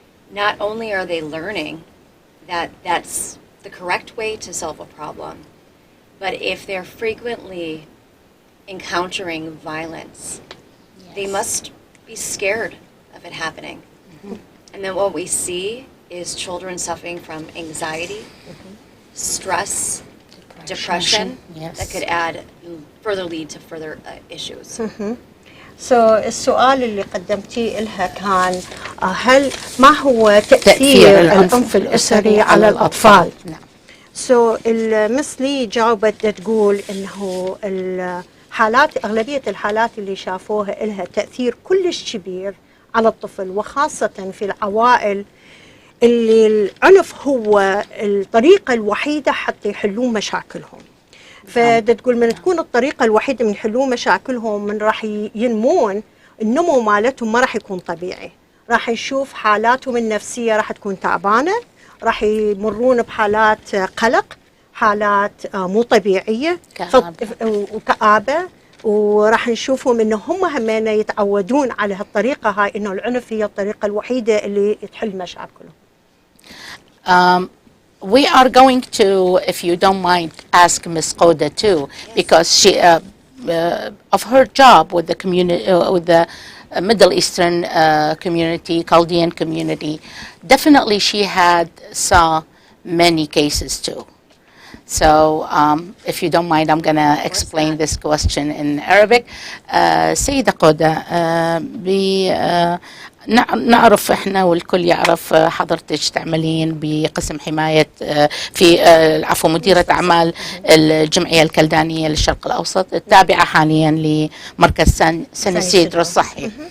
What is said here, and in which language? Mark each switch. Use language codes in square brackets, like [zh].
[en] Not only are they learning that that's the correct way to solve a problem, but if they're frequently encountering violence, they must be scared of it happening. And then what we see is children suffering from anxiety, stress, depression that could further lead to further issues. [ar] السؤال اللي قدمتيه لها كان ما هو تأثير العنف الأسري على الأطفال؟ نعم. المثلي جاوبت تقول إنه أغلبية الحالات اللي شافوها لها تأثير كلش كبير على الطفل، وخاصة في العوائل اللي العنف هو الطريقة الوحيدة حتى يحلون مشاكلهم. فتقول من تكون الطريقة الوحيدة من يحلون مشاكلهم من راح ينمون، النمو مالتهم ما راح يكون طبيعي، راح يشوف حالاتهم النفسية راح تكون تعبانة، راح يمرون بحالات قلق، حالات مو طبيعية وكآبة، وراح نشوفهم إنه هم همين يتعودون على هالطريقة هاي، إنه العنف هي الطريقة الوحيدة اللي تحل مشاكلهم. [en] We are going to, if you don't mind, ask Ms. Qouda too, because she, of her job with the community, with the Middle Eastern community, Chaldean community, definitely she saw many cases too. So if you don't mind, I'm going to explain this question in Arabic. [ar] سيدة قودا، نعرف احنا والكل يعرف حضرتك تعملين بقسم حماية في مديرة اعمال الجمعية الكلدانية للشرق الاوسط، التابعة حاليا لمركز يسيدرو الصحي.